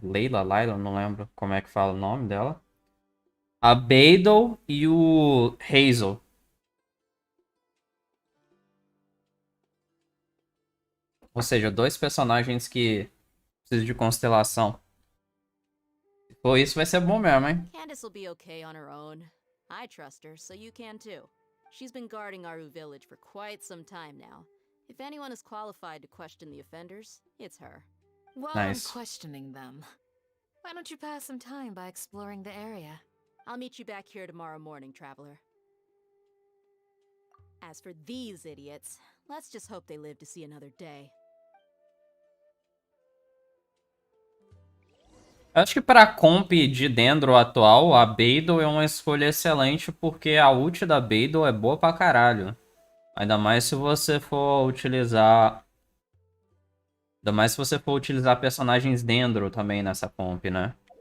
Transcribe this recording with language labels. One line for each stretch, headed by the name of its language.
Portuguese: Layla, não lembro como é que fala o nome dela. A Beidou e o Hazel. Ou seja, dois personagens que precisam de constelação. Se for isso, vai ser bom mesmo, hein?
English: Candace will be okay on her own. I trust her, so you can too. She's been guarding Aru village for quite some time now. If anyone is qualified to question the offenders, it's her. While Nice. I'm questioning them, why don't you pass some time by exploring the area? I'll meet you back here tomorrow morning, Traveler. As for these idiots, let's just hope they live to see another day.
Portuguese: Acho que para comp de Dendro atual, a Beidou é uma escolha excelente porque a ult da Beidou é boa pra caralho. Ainda mais se você for utilizar... Ainda mais se você for utilizar personagens Dendro também nessa comp, né?